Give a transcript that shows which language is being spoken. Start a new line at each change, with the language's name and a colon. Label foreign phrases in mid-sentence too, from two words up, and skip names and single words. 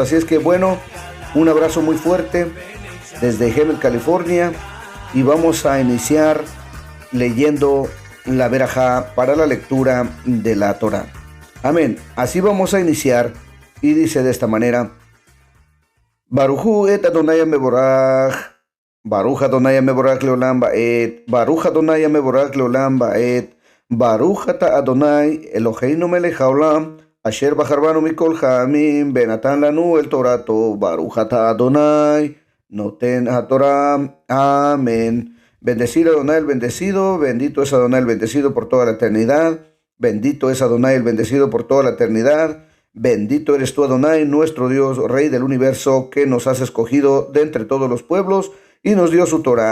Spanish: Así es que, bueno, un abrazo muy fuerte desde Hemet, California, y vamos a iniciar leyendo la verajá para la lectura de la Torah. Amén. Así vamos a iniciar, y dice de esta manera:
Hebrew: ברכו את ה' המבורך, ברוך ה' המבורך לעולם ועד, ברוך ה' המבורך לעולם ועד, ברוך אתה ה' אלהינו מלך העולם, אשר בחר בנו מכל העמים, ונתן לנו את תורתו, ברוך אתה ה' נותן התורה.
Spanish: Amén. Bendecido Adonai el bendecido, bendito es Adonai el bendecido por toda la eternidad, bendito es Adonai el bendecido por toda la eternidad, bendito eres tú, Adonai, nuestro Dios, Rey del universo, que nos has escogido de entre todos los pueblos y nos dio su Torah.